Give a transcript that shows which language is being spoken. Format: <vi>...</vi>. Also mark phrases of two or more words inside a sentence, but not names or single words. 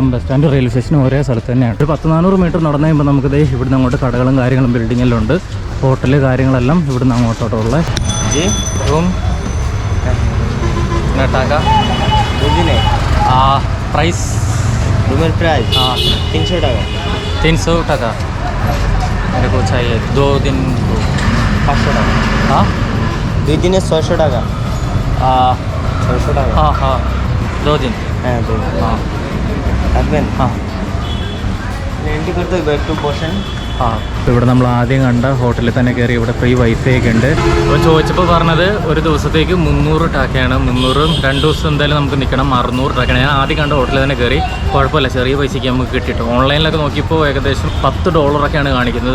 <ml>ബസ് സ്റ്റാൻഡ് റെയിൽവേ സ്റ്റേഷനും ഒരേ സ്ഥലത്ത് തന്നെയാണ്. ഒരു 100-400 മീറ്റർ നടന്നു കഴിയുമ്പോൾ നമുക്കിത് ഇവിടുന്ന് അങ്ങോട്ട് കടകളും കാര്യങ്ങളും ബിൽഡിങ്ങെല്ലാം ഉണ്ട്. ഹോട്ടൽ കാര്യങ്ങളെല്ലാം ഇവിടുന്ന് അങ്ങോട്ടോട്ടോ ഉള്ളത്.</ml> <en>room price</en> <hi>300 টাকা मेरे को चाहिए 2 दिन 500 টাকা। हाँ</hi> <bn>2 দিনে 600 টাকা। 600 টাকা।</bn> <hi>हाँ 2 दिन।</hi> <bn>হ্যাঁ 2 দিন।</bn> <hi>हाँ</hi> <bn>থাকবেন?</bn> <hi>हाँ</hi> <bn>এন্ট্রি করতে হবে, একটু বসেন।</bn> <ml>അപ്പോൾ ഇവിടെ നമ്മൾ ആദ്യം കണ്ട ഹോട്ടലിൽ തന്നെ കയറി. ഇവിടെ</ml> <en>free wifi</en> <ml>ഒക്കെ ഉണ്ട്. അപ്പോൾ ചോദിച്ചപ്പോൾ പറഞ്ഞത് ഒരു ദിവസത്തേക്ക് 300 ടാക്കയാണ്. 300 2 ദിവസം എന്തായാലും നമുക്ക് നിൽക്കണം. 600 ടാക്കയാണ്. ഞാൻ ആദ്യം കണ്ട ഹോട്ടലിൽ തന്നെ കയറി. കുഴപ്പമില്ല, ചെറിയ പൈസയ്ക്ക് നമുക്ക് കിട്ടിയിട്ട്. ഓൺലൈനിലൊക്കെ നോക്കിയപ്പോൾ ഏകദേശം $10 കാണിക്കുന്നത്.</ml>